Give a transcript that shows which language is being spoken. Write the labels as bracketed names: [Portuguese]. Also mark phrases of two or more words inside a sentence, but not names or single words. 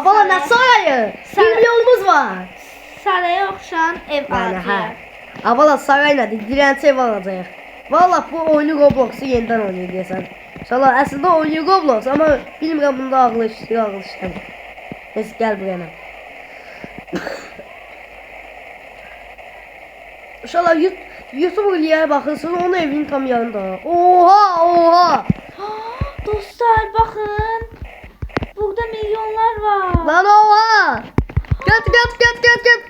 [Azerbaijani] Abala nə sarayı? 1 milyonumuz var. Saraya oxşayan ev alacağıq. Abala saray nədir? Dilənçi ev alacaq. Valla bu oyunu Roblox'u yenidən oynayır deyəsən. İnşallah əslində oyunu Roblox, amma bilmirəm bunda ağlı işləyir. Neyse gəl buraya. İnşallah YouTube'a bakırsın, onun evinin tam yanında. [Turkish] Oha! Dostlar bakın. Burada milyonlar var. Lan oha! Get.